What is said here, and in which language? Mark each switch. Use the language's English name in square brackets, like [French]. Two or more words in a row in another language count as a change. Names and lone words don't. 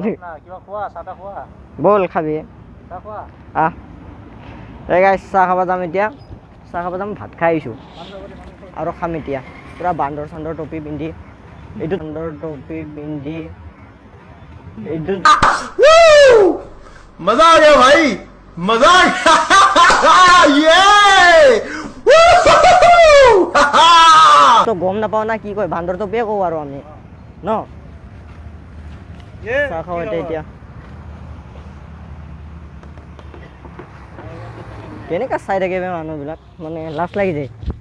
[Assamese] ব'ল খাবি এই গাইছ চাহ খাব যাম এতিয়া ভাত খাই আহিছোঁ আৰু খাম এতিয়া পুৰা বান্দৰ টপি পিন্ধি এইটো বান্দৰ টপি পিন্ধি এইটো [Hindi] मजा आ गया भाई मजा आ गया [Assamese] তো গম নাপাও না কি কয় বান্দৰ তো পে কও আৰু আমি ন চাহ খাও এতিয়া কেনেকা চাই থাকে মানুহবিলাক মানে লাজ লাগি যায়